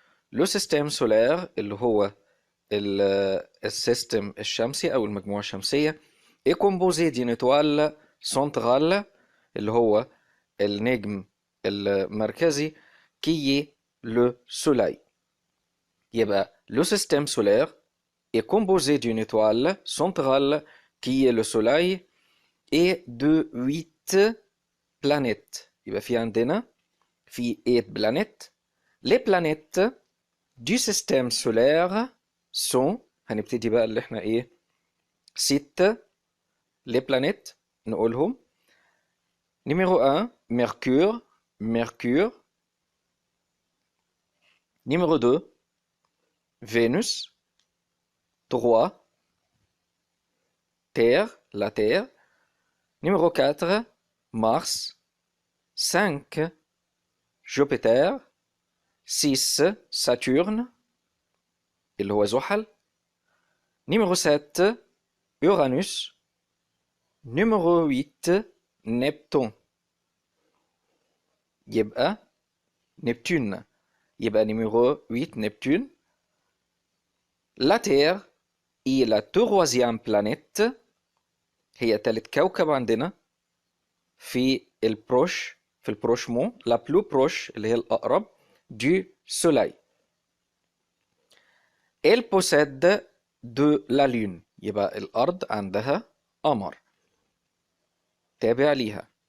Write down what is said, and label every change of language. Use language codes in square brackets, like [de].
[fr] Le système solaire [ar] اللي هو السيستم الشمسي أو المجموعة الشمسية [fr] est composé d'une étoile centrale [ar] اللي هو النجم المركزي [fr] qui est le soleil. يبقى le système solaire est composé d'une étoile centrale qui est le soleil et de 8 planètes. [ar] يبقى في عندنا 8 planètes. [fr] Les planètes du système solaire sont [ar] هنبتدي بقى اللي احنا ايه ست [fr] les planètes نقولهم. Numéro 1 Mercure. Numéro 2 Vénus. 3 Terre, la Terre. Numéro 4 Mars. 5 Jupiter. 6 Saturne [ar] اللي هو زحل. [fr] Numéro 7 Uranus. Numéro 8 Neptune. يبقى Neptune. يبقى numéro 8 Neptune. La Terre est la troisième planète. [ar] هي تالت كوكب عندنا في البروشمون [fr] la plus proche [ar] اللي هي الأقرب [fr] du Soleil. Elle possède de la Lune. [ar] يبقى الأرض عندها قمر تابع ليها.